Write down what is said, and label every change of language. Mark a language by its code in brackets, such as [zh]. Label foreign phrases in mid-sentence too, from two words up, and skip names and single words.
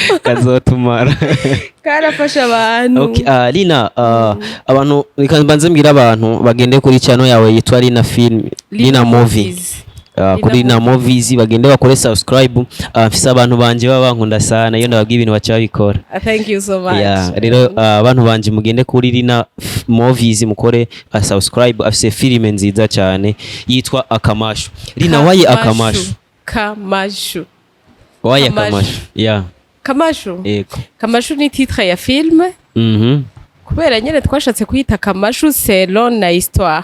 [rn] Kazotumara. Karafasha abantu. Okay, Rina, abantu bikanbanze mbira abantu bagende kuri channel yawe yitwa Rina Film, Rina Movies. Kuri Rina Movies bagende bakore subscribe. Mfise abantu banje babankunda sana, iyo ndababwiye ibintu bacha babikora. [en] Thank you so much. Yeah, [rn] rero abantu banje mugende kuri Rina Movies mukore subscribe, afise filime nziza cyane yitwa Akamashu. Rina waye Akamashu. Kamashu. Waye Kamashu. Yeah. Kamashu. Ego. Kamashu ni titre ya film. Kubera nyene twashatse kuyita Kamashu selon na histoire.